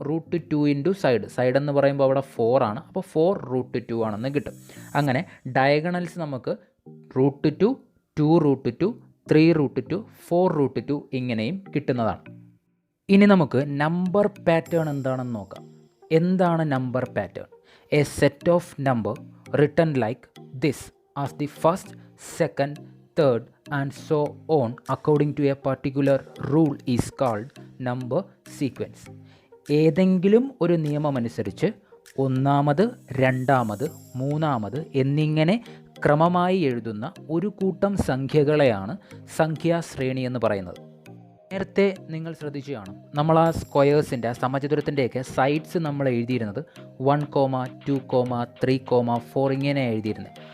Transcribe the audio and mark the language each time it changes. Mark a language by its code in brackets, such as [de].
[ml] √2 into side എന്ന് പറയുമ്പോൾ അവിടെ 4 ആണ്. അപ്പോൾ 4√2 ആണെന്ന് കിട്ടും. അങ്ങനെ ഡയഗണൽസ് നമുക്ക് √2, 2√2, 3√2, 4√2 ഇങ്ങനെയും കിട്ടുന്നതാണ്. ഇനി നമുക്ക് നമ്പർ പാറ്റേൺ എന്താണെന്ന് നോക്കാം. എന്താണ് number pattern? [en] A set of number written like this as the first, second, third and so on according to a particular rule is called number sequence. [ml] ഏതെങ്കിലും ഒരു നിയമമനുസരിച്ച് ഒന്നാമത്, രണ്ടാമത്, മൂന്നാമത് എന്നിങ്ങനെ ക്രമമായി എഴുതുന്ന ഒരു കൂട്ടം സംഖ്യകളെയാണ് സംഖ്യാശ്രേണി എന്ന് പറയുന്നത്. നേരത്തെ നിങ്ങൾ ശ്രദ്ധിച്ചു കാണും, നമ്മൾ ആ സ്ക്വയേഴ്സിൻ്റെ സമചതുരത്തിൻ്റെയൊക്കെ സൈഡ്സ് നമ്മൾ എഴുതിയിരുന്നത് 1, 2, 3, 4 ഇങ്ങനെ എഴുതിയിരുന്നത്.